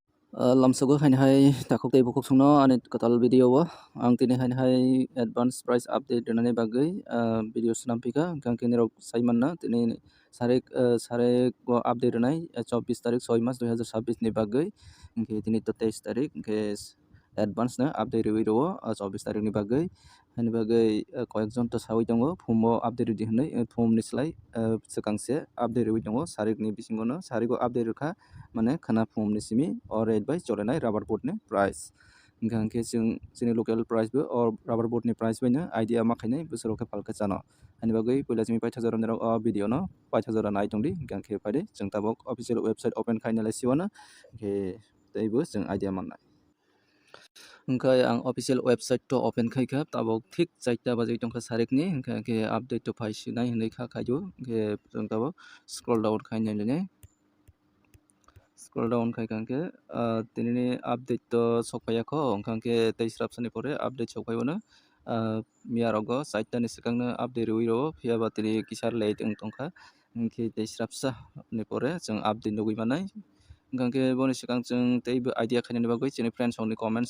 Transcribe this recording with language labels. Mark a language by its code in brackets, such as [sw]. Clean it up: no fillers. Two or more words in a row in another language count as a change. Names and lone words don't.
[trp] Lamsago hainhai takok tei bukuk sungno ani katal video o ang tini hainhai [en] advance price update [trp] donani bagai video senampika kang kini rok saimanna tini sarek update donai 24 tarik 6 Mac 2026 ni bagai ingke tini to 23 tarik ingke advance na update rewi ro 24 tarik ni bagai hani bagai koyekjon to sawi tongo phumo update di hnai phum ni slai sekangse update rewi tongo sarik ni bisingo no sariko update rokha mane khana phum ni simi or rate by cholenai rubber board ni price hingkha ke chini [en] local price [trp] bo or rubber board ni price bai na idea ma khainai busoro ke palka chano ani bagai puila chimi paithajar ni video no paithajar nai tongdi hingkha ke paide jeng tabok [en] official website open [trp] khaina lai siwana ke teibo jeng idea mannai hingkha ang [en] official website [trp] to open khaikha tabok thik 4ta bajai tongkha sarekni hingkha ke update to phaisinai hinai kha khaidu ke jeng tabok [en] scroll down [trp] khainai lene [en] scroll down [trp] khaikangke tinini update to sokpaiyakho hingkangke tei srapsani pore update sokpaiyona miyarogo 4ta ni sikangno update rewi ro phiyaba tini kisar late tongkha hingke tei srapsa ni pore jeng update nugui manai hingkangke boni sikang jeng teibo idea khainani bagui chini friends ni comments